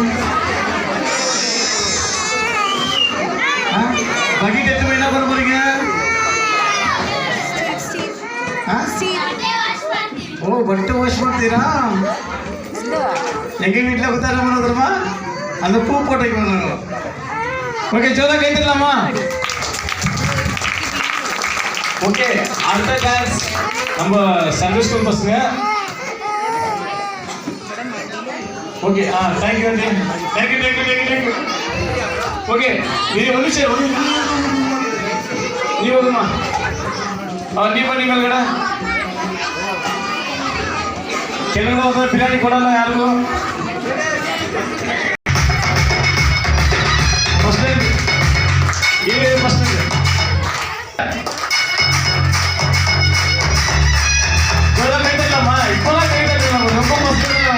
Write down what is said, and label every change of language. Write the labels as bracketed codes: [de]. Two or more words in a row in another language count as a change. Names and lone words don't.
[kn] ಬಕೆಟ್ ಎತ್ತು ಬೇಡ ಬರೋಬರಿಗೆ. ಓ, ಬಟ್ಟೆ ವಾಶ್ ಮಾಡ್ತೀರಾ? ಹೆಂಗೆ வீட்டில் ಗೊತ್ತಾರ ಮಾಡೋದ್ರಮ್ಮ? [ta] அந்த பூ போட்டைக்கு வந்தாங்க. ஓகே, ஜோரா கைத்தரலாமா? ஓகே, அடுத்த டான்ஸ் நம்ம [en] Sunday school [ta] பசங்க. [en] Okay, thank you aunty, thank you. [ta] ஓகே, இது [kn] ಒಂದು ನಿಮಿಷ, ನೀವು ಹೋಗಮ್ಮ. ನೀವು ಬನ್ನಿ ಮೇಲ್ಗಡೆ. ಕೆಲವರು ಹೋದ್ರೆ ಬಿರಿಯಾನಿ ಕೊಡಲ್ಲ ಯಾರಿಗೂ. [en] first time [ta] கைத்தட்டலாமா? இப்போலாம் கைத்தட்டலாம், ரொம்ப மோசம்.